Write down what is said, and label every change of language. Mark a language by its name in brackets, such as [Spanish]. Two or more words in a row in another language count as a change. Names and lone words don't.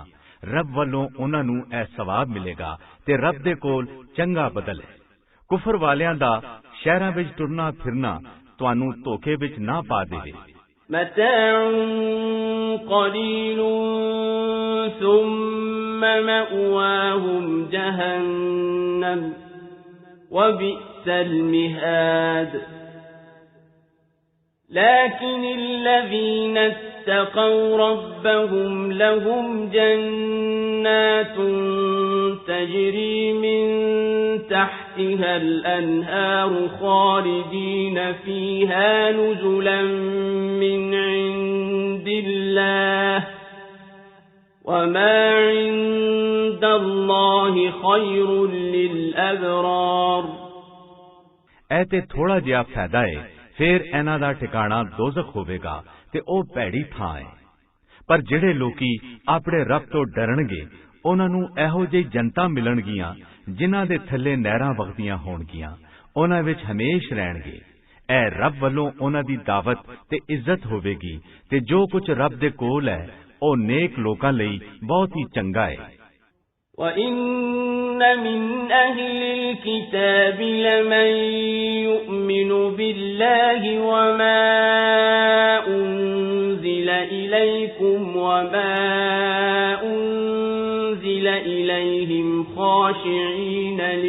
[Punjabi] ਰੱਬ ਵੱਲੋਂ ਉਨ੍ਹਾਂ ਨੂੰ ਐ ਸਵਾਬ ਮਿਲੇਗਾ ਤੇ ਰੱਬ ਦੇ ਕੋਲ ਚੰਗਾ ਬਦਲ ਹੈ। ਕੁਫ਼ਰ ਵਾਲਿਆਂ ਦਾ ਸ਼ਹਿਰਾਂ ਵਿਚ ਟੁਰਨਾ ਫਿਰਨਾ ਤੁਹਾਨੂੰ ਧੋਖੇ ਵਿਚ ਨਾ ਪਾ ਦੇਵੇ। [Arabic] متاع قليل ثم مأواهم جهنم وبئس المهاد لكن الذين اتقوا ربهم لهم جنات تجري من تحتها الأنهار خالدين فيها نزلا من عند الله وما عند الله خير للأبرار। [Punjabi] ਐਤੇ ਥੋੜ੍ਹਾ ਜਿਹਾ ਫ਼ਾਇਦਾ ਹੈ, ਫਿਰ ਇਨ੍ਹਾਂ ਦਾ ਠਿਕਾਣਾ ਦੋਜ਼ਖ਼ ਹੋਵੇਗਾ ਤੇ ਓ ਭੈੜੀ ਥਾਂ ਹੈ। पर ਜਿਹੜੇ ਲੋਕੀ ਆਪਣੇ ਰੱਬ ਤੋਂ ਡਰਨਗੇ ਉਹਨਾਂ ਨੂੰ ਇਹੋ ਜਿਹੀ ਜਨਤਾ ਮਿਲਣਗੀਆਂ ਜਿਨ੍ਹਾਂ ਦੇ ਥੱਲੇ ਨਹਿਰਾਂ ਵਗਦੀਆਂ ਹੋਣਗੀਆਂ, ਉਹਨਾਂ ਵਿੱਚ ਹਮੇਸ਼ ਰਹਿਣਗੇ। ਐ ਰੱਬ ਵੱਲੋਂ ਉਹਨਾਂ ਦੀ ਦਾਵਤ ਤੇ ਇੱਜ਼ਤ ਹੋਵੇਗੀ ਤੇ ਜੋ ਕੁਝ ਰੱਬ ਦੇ ਕੋਲ ਹੈ ਉਹ ਨੇਕ ਲੋਕਾਂ ਲਈ ਬਹੁਤ ਹੀ ਚੰਗਾ ਹੈ। [Arabic] وَإِنَّ مِنْ أَهْلِ الْكِتَابِ لَمَنْ يُؤْمِنُ بِاللَّهِ وَمَا أُنْزِلَ إِلَيْكُمْ وَمَا أُنْزِلَ إِلَيْهِمْ خَاشِعِينَ